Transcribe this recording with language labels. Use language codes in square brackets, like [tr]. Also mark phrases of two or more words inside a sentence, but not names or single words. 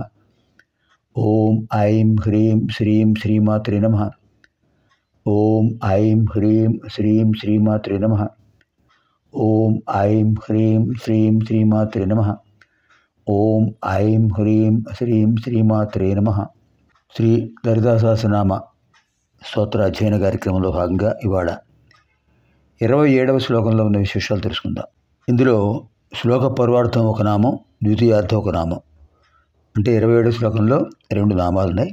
[sa] ओम ऐं ह्रीं श्रीं श्रीमात्रे नमः। ओम ऐं ह्रीं श्रीं श्रीमात्रे नमः। ओम ऐं ह्रीं श्रीं श्रीमात्रे नमः। ओम ऐं ह्रीं श्रीं श्रीमात्रे नमः। [te] శ్రీ లలితా సహస్రనామ స్తోత్ర అధ్యయన కార్యక్రమంలో భాగంగా ఇవాళ 27వ శ్లోకంలో ఉన్న విశేషాలు తెలుసుకుందాం. ఇందులో శ్లోక పర్వార్థం ఒక నామం, ద్వితీయార్థం ఒక నామం. అంటే 27వ శ్లోకంలో 2 నామాలు ఉన్నాయి.